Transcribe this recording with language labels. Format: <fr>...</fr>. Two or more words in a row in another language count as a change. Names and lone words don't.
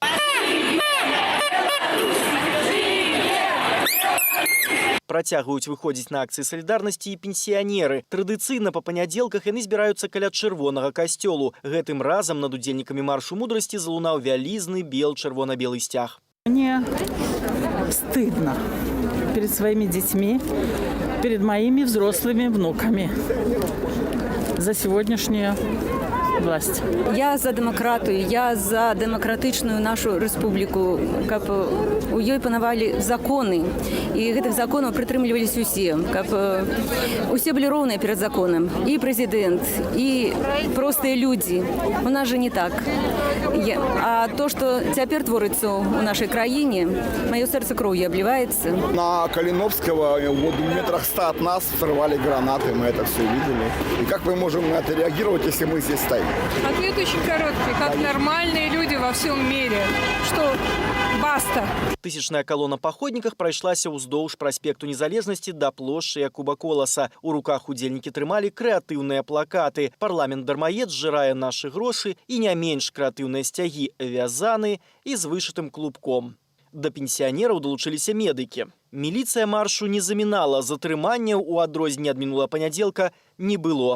<be>Працягваюць выходзіць на акцыі салідарнасці і пенсіянеры. Традыцыйна па панядзелках яны збіраюцца каля чырвонага касцёлу. Гэтым разам над удзельнікамі маршу мудрасці залунаў вялізны чырвона-белы сцяг.</be> <ru>Мне стыдно перед своими детьми, перед моими взрослыми внуками за сегодняшнюю власть.</ru> <be>Я за дэмакратыю, я за дэмакратычную нашу рэспубліку, каб у ёй панавалі законы, і гэтых законаў прытрымліваліся усе, каб усе былі роўныя перад законам, і прэзідэнт, і простыя людзі.</be> <ru>У нас же не так.</ru> <be>А то, што цяпер творыцца ў нашай краіне, маё сэрца кроўю обливается.</be> <ru>На Калиновского в метрах 100 от нас взорвали гранаты, мы это все видели. И как мы можем на это реагировать, если мы здесь стоим? Ответ очень короткий. Как нормальные люди во всем мире. Что баста.</ru> <be>Тысячная колонна паходніках прайшлася ўздоўж праспекту Незалежнасці да плошчы Якуба Коласа. У руках удзельнікі трымалі крэатыўныя плакаты. Парламент дармаед зжырае нашы грошы і не менш крэатыўныя сцягі вязаны і з вышытым клубком. Да пенсіянераў далучыліся медыкі. Міліцыя маршу не замінала, затрыманняў у адрозненне ад мінулага панядзелка не было.</be>